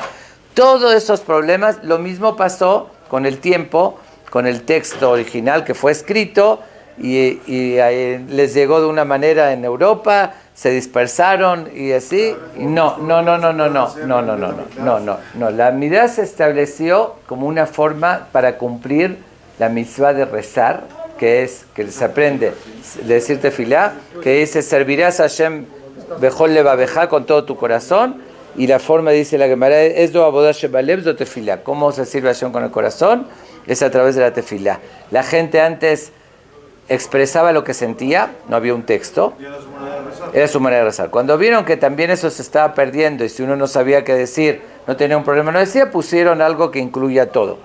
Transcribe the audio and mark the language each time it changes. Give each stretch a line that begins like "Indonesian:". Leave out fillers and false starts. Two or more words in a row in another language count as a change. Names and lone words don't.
Spanish: Todos esos problemas, lo mismo pasó con el tiempo, con el texto original que fue escrito, y les llegó de una manera en Europa, se dispersaron y así. No. La midá se estableció como una forma para cumplir la mitzvah de rezar, que es que se aprende decir tefilá, que dice servirás a Hashem
Hebrew: בכל לבבך
Spanish: con todo tu corazón, y la forma dice la Gemara es do
Hebrew: עבודה שבלב
Spanish: do tefilá. ¿Cómo se sirve a Hashem con el corazón? Es a través de la tefilá. La gente antes expresaba lo que sentía, no había un texto, era su manera de rezar. Cuando vieron que también eso se estaba perdiendo y si uno no sabía qué decir, no tenía un problema, no decía, pusieron algo que incluya todo.